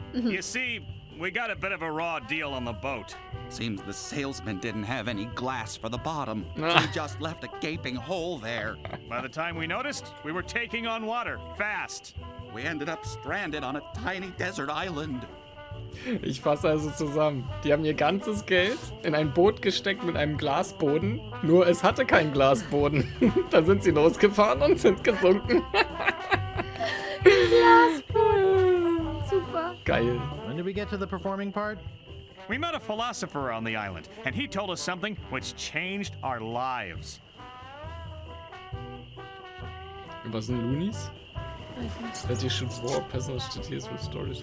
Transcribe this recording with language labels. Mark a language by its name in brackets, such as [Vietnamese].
[English] You see, we got a bit of a raw deal on the boat. Seems the salesman didn't have any glass for the bottom, so he just left a gaping hole there. By the time we noticed, we were taking on water, fast. We ended up stranded on a tiny desert island. [German] Ich fasse also zusammen. Die haben ihr ganzes Geld in ein Boot gesteckt mit einem Glasboden. Nur es hatte keinen Glasboden. Dann sind sie losgefahren und sind gesunken. Glasboden. Super. Geil. [English] When did we get to the performing part? We met a philosopher on the island, and he told us something which changed our lives. [German] Was sind Loonies? [English] That you should warp personal details with stories.